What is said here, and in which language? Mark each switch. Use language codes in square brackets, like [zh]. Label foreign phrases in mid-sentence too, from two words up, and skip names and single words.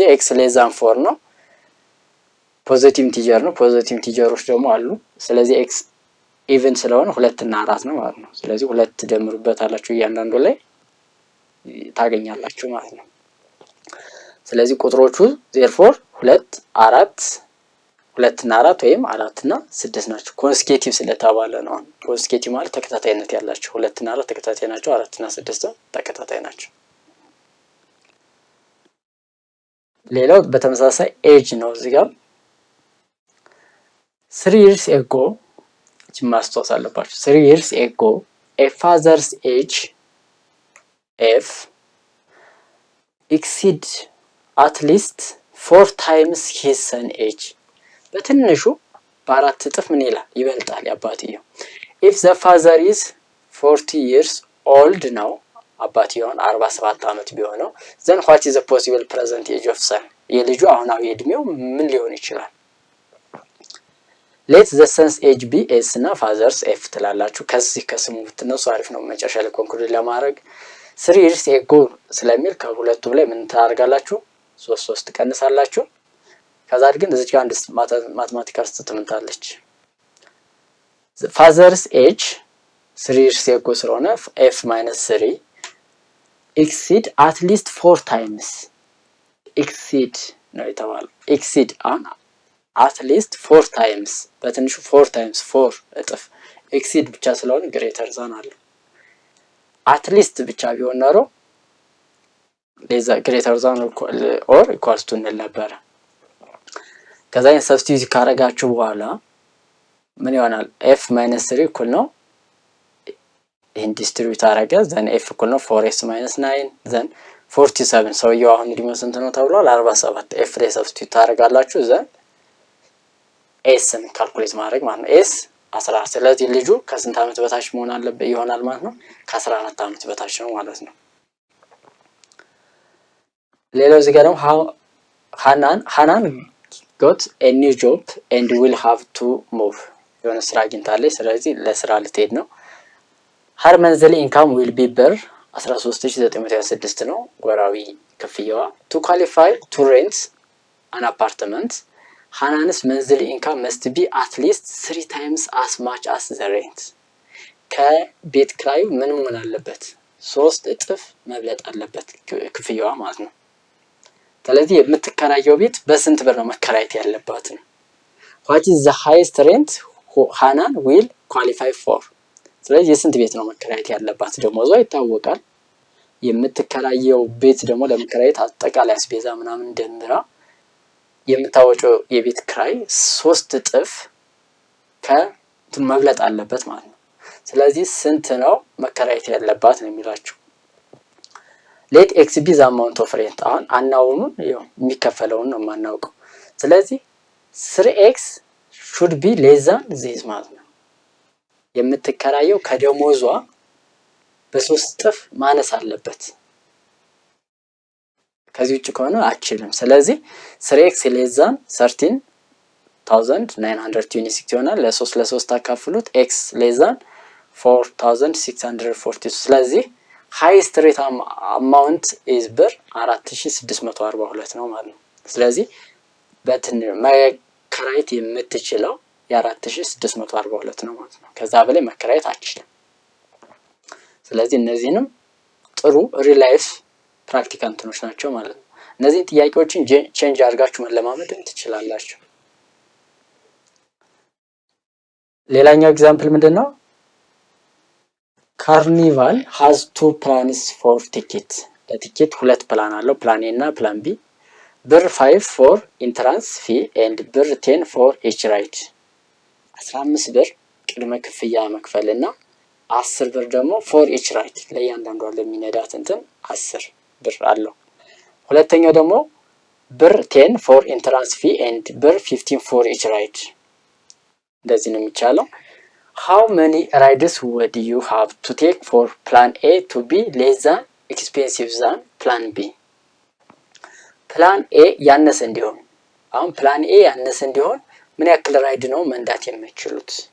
[en] x less than [am] 4 ነው። [en] positive integer [am] ነው። [en] positive integers [am] ደግሞ አሉ። ስለዚህ [en] x even [am] ስለሆነ 2 እና 4 ነው ማለት ነው። ስለዚህ 2 ደምሩበት አላችሁ እያንዳንዱ ላይ ታገኛላችሁ ማለት ነው። ስለዚህ ቁጥሮቹ therefore 2 4 2 እና 4 ወይም 4 እና 6 ናቸው። ኮንስኬቲቭ ስለተባለ ነው። ኮንስኬቲቭ ማለት ተከታታይነት ያላቸው 2 እና 4 ተከታታይ ናቸው። 4 እና 6 ተከታታይ ናቸው። ሌላው በተመሳሳይ ኤጅ ነው። እዚህ ጋር [en] 3 years ago [am] ማስታወስ አለባችሁ። [en] 3 years ago a father's age f exceed at least 4 times his son age [am] በትንሹ በአራት እጥፍ ምን ይላል ይበልጣል ያባትየው። [en] if the father is 40 years old [am] ነው አባትየውን 47 ዓመት ቢሆነው [en] then what is the possible present age of son [am] የልጁ አሁናዊ እድሜው ምን ሊሆን ይችላል? [en] let the son's age be s [am] እና [en] father's f [am] ትላላችሁ። ከዚህ ከስሙ ብትነሱ አሪፍ ነው መጨረሻ ላይ ኮንክሉድ ለማድረግ [en] 3 years ago [am] ስለሚል ከሁለቱም ላይ ምን ታደርጋላችሁ 3 ቀንሳላችሁ። ከዛ ግን እዚህ ጋር አንድ [en] mathematical statement [am] አለች። father's [en] age 3 years ago [am] ስለሆነ [en] f - 3 exceed at least 4 times exceed [am] ነው የተባለው። [en] exceed at least 4 times [am] በትንሹ [en] 4 times [am] 4 እጥፍ exceed ብቻ ስለሆነ [en] greater than [am] አለ። [en] at least [am] ብቻ ቢሆን ኖሮ ለዛ [en] greater than or equals to [am] ነበር። ከዛ ሰብስቲዩት ካረጋችሁ በኋላ ምን ይሆናል? f - 3 እኩል ነው ይሄን ዲስትሪቢዩት አረገ ዘን f እኩል ነው 4s - 9 ዘን 47 ሰውየው አሁን እድሜው ስንት ነው ተብሏል? 47 f ላይ ሰብስቲዩት ታረጋላችሁ ዘን ኤስን ካልኩሌት ማድረግ ማለት ነው። ኤስ 14 ስለዚህ ልጁ ከስንት ዓመት በታች መሆን አለበት ይሆናል ማለት ነው? ከ14 ዓመት በታች ነው ማለት ነው። ሌላው እዚህ ጋር ደግሞ ሃናን [en] got a new job and will have to move [am] የሆነ ስራ አግኝታለች ስለዚህ ለስራ ልትሄድ ነው። [en] her monthly income will be ብር 13926 [am] ነው ወራዊ ክፍያዋ። [en] to qualify to rent an apartment ሃናንስ monthly income must be at least 3 times as much as the rent [am] ከቤት ክራዩ ምን መሆን አለበት 3 እጥፍ መብለጥ አለበት ክፍያዋ ማለት ነው። ስለዚህ የምትከራየው ቤት በስንት ብር ነው መከራየት ያለባት ነው። [en] what is the highest rent [am] ሃናን [en] will qualify for [am] ስለዚህ የስንት ቤት ነው መከራየት ያለባት ደሞዟ ይታወቃል። የምትከራየው ቤት ደግሞ ለመከራየት አጠቃላይ አስቤዛ ምናምን ደምራ የምታወጪው የቤት ክራይ 3 እጥፍ ከመብለጥ አለበት ማለት ነው። ስለዚህ ስንት ነው መከራየት ያለባት ነው የሚላችሁ። [en] let x be the amount of rent [am] አሁን አናውኑን የሚከፈለውን ነው ማናውቀው። ስለዚህ [en] 3x should be less than this [am] ማለት ነው። የምትከራየው ከደሞዟ በ3 እጥፍ ማነስ አለበት። ከዚህ ውጭ ከሆነ አችልም። ስለዚህ [en] 3x less than 13926 [am] ይሆናል። ለ3 አካፍሉት [en] x less than [am] 4642 ስለዚህ [en] highest rate amount is [am] ብር 4642 ነው ማለት ነው። ስለዚህ መከራየት የምትችለው የ4642 ነው ማለት ነው። ከዛ በላይ መከራየት አትችልም። ስለዚህ እነዚህንም ጥሩ [en] real life practical [am] እንትኖች ናቸው ማለት ነው። እነዚህ ጥያቄዎችን ቼንጅ አድርጋችሁ መለማመድ ትችላላችሁ። ሌላኛው ኤግዛምፕል ምንድነው? [en] ካርኒቫል has 2 plans for ticket [am] ለቲኬት 2 ፕላን አለው ፕላን ኤ እና ፕላን ቢ [en] ብር 5 for entrance fee and ብር 10 for each ride [am] 15 ብር ቅድመ ክፍያ መክፈልና 10 ብር ደግሞ [en] for each ride [am] ለእያንዳንዱ ለሚነዳት እንትን 10 ብር አለው። ሁለተኛው ደግሞ ብር 10 [en] for entrance fee and [am] ብር 15 [en] for each ride [am] እንደዚህ ነው የሚቻለው። [en] how many rides would you have to take for plan A to be less than expensive than plan B [am] ፕላን ኤ ያነሰ እንዲሆን አሁን ፕላን ኤ ያነሰ እንዲሆን ምን ያክል ራይድ ነው መንዳት የምትችሉት?